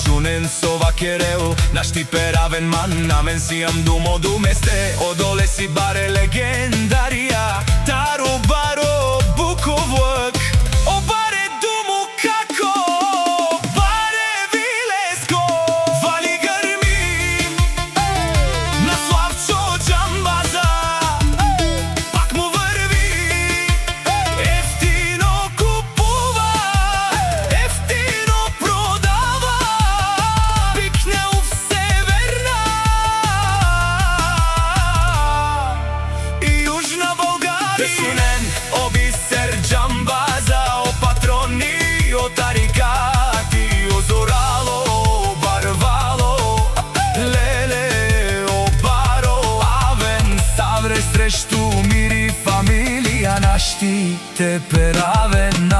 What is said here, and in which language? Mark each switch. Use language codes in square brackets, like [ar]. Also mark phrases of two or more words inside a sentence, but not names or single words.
[rom] шунен со вакерел, наш ти перавен ман, намен си ам думо думесте, одоле си баре легендарија, таро баро Буковлак, о баре думо како, баре вилеско. [bg] Вали грми на Славчо Џамбаза, пак му врви, ефтино купува, ефтино продава, пикнел в Северна и Јужна Българија. [rom] Те сунен о Бисер Џамбаза, о патрони, о тарикати, о зорало, о барвало, леле, о баро, авен, савре срешту мири фамилија, наш ти те перавен.